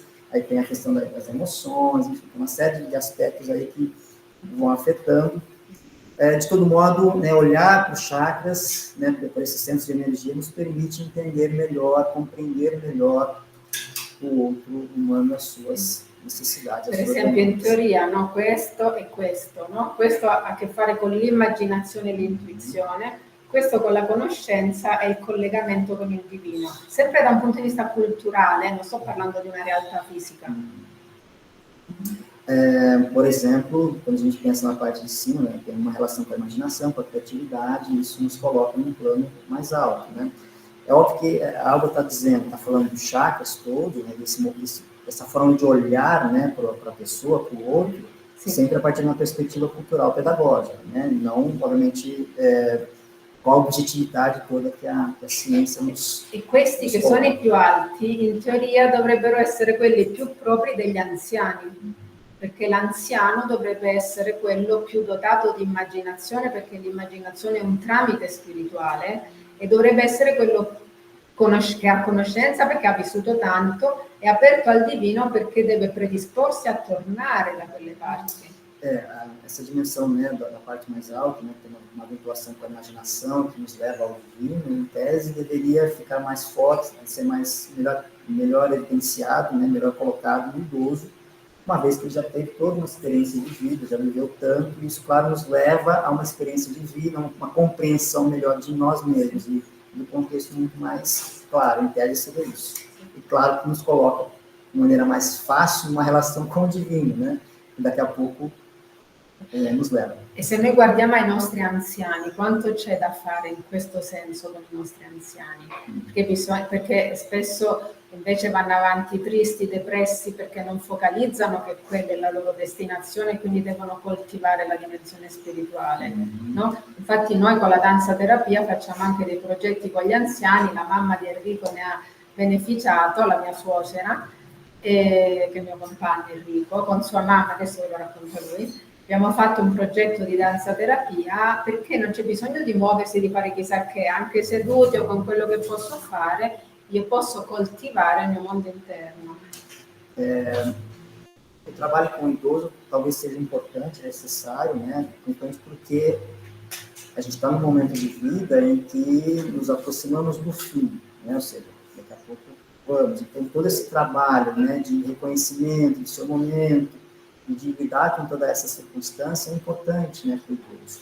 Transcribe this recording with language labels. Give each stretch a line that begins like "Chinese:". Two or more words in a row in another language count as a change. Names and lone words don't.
Portuguese: Aí tem a questão das emoções, enfim, uma série de aspectos aí que vão afetando. De todo modo, né, olhar para os chakras, né, para esses centros de energia, nos permite entender melhor, compreender melhor o outro humano, as suas necessidades.
Italian: Per esempio, in teoria, no, questo e questo, no? Questo ha a che fare con l'immaginazione e l'intuizione, questo con la conoscenza e il collegamento con il divino. Sempre da un punto di vista culturale, non sto parlando di una realtà fisica.
Portuguese: Por exemplo, quando a gente pensa na parte de cima, né, tem uma relação com a imaginação, com a criatividade, e isso nos coloca num plano mais alto, né? É óbvio que a Alba está dizendo, está falando dos chakras todos, né, dessa forma de olhar, né, para a pessoa, para o outro, sim, sempre a partir de uma perspectiva cultural pedagógica, né? Não, obviamente, com a objetividade toda che a ciência nos...
Italian: E questi che sono i più alti, in teoria dovrebbero essere quelli più propri degli anziani, perché l'anziano dovrebbe essere quello più dotato di immaginazione, perché l'immaginazione è un tramite spirituale, e dovrebbe essere quello che ha conoscenza perché ha vissuto tanto, è aperto al divino perché deve predisporsi a tornare da quelle parti.
Portuguese: Essa dimensão, né, da parte mais alta, né, tem uma vinculação com a imaginação que nos leva ao divino, em tese deveria ficar mais forte, ser melhor evidenciado, né, melhor colocado no idoso, uma vez que ele já teve toda uma experiência de vida, já viveu tanto, e isso, claro, nos leva a uma experiência de vida, uma compreensão melhor de nós mesmos, e do contexto muito mais claro, em tese seria isso. E claro que nos coloca de maneira mais fácil uma relação com o divino, né, e daqui a pouco nos leva.
Italian: E se noi guardiamo ai nostri anziani, quanto c'è da fare in questo senso con i nostri anziani? Perché spesso invece vanno avanti tristi, depressi, perché non focalizzano che quella è la loro destinazione e quindi devono coltivare la dimensione spirituale, no? Infatti noi con la danza terapia facciamo anche dei progetti con gli anziani, la mamma di Enrico ne ha beneficiato, la mia suocera, che è il mio compagno Enrico, con sua mamma, adesso ve lo racconta lui. Abbiamo fatto un progetto di danza terapia perché non c'è bisogno di muoversi, di fare chissà che, anche seduti o con quello che posso fare, io posso coltivare il mio mondo interno.
Portuguese: O trabalho com o idoso talvez seja importante, necessário, né? Principalmente porque a gente está num momento de vida em que nos aproximamos do fim, né? Ou seja, daqui a pouco vamos. Então, todo esse trabalho, né, de reconhecimento do seu momento, e de lidar com toda essa circunstância é importante, né, para o idoso.